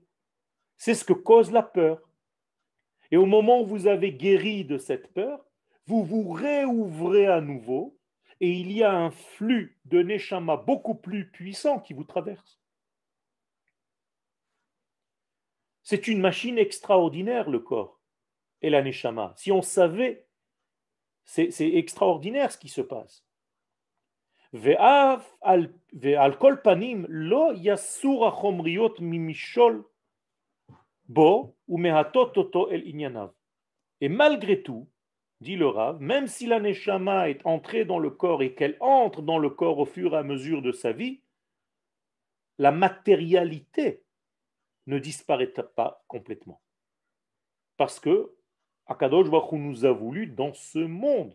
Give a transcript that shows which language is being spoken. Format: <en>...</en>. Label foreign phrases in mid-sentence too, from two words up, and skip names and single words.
<fr>C'est ce que cause la peur. Et au moment où vous avez guéri de cette peur, vous vous réouvrez à nouveau et il y a un flux de neshama beaucoup plus puissant qui vous traverse. C'est une machine extraordinaire, le corps et la neshama. Si on savait, c'est extraordinaire ce qui se passe.</fr> <he>ועל כל פנים לא יסור החומריות ממשול בו ומהטות אותו אל ענייניו.</he> <fr>Et malgré tout, dit le Rav, même si la neshama est entrée dans le corps et qu'elle entre dans le corps au fur et à mesure de sa vie, la matérialité ne disparaît pas complètement. Parce que Akadosh Baruch Hu nous a voulu dans ce monde.</fr>